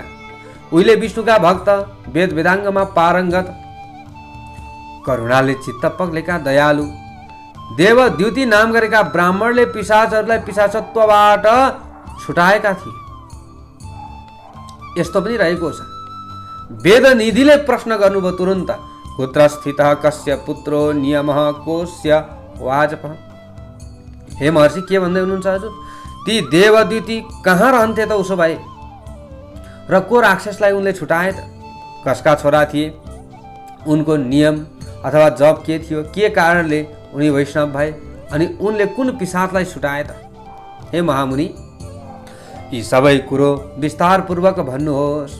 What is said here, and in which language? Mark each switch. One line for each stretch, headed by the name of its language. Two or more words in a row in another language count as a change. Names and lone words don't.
Nepali: उहिले विष्णुका भक्त, वेद वेदाङ्गमा पारङ्गत, करुणाले चित्त पग्लेका दयालु, देवद्युति नाम गरेका ब्राह्मणले पिशाचहरूलाई पिशाचत्वबाट छुटाएका थिए। यस्तो पनि रहेको छ। वेदनिधिले प्रश्न गर्नुभयो तुरन्त,
Sanskrit: कुत्र स्थितः कस्य पुत्रो नियमः कोस्य वाजपः।
Nepali: हे महर्षि, के भन्दै हुनुहुन्छ हजुर? ती देवद्युति कहाँ रहन्थे त उसो भए, र को राक्षसलाई उनले छुटाए त? कसका छोरा थिए? उनको नियम अथवा जप के थियो? के कारणले उनी वैष्णव भए? अनि उनले कुन पिशाचलाई छुटाए त? हे महामुनि, यी सबै कुरो विस्तारपूर्वक भन्नुहोस्।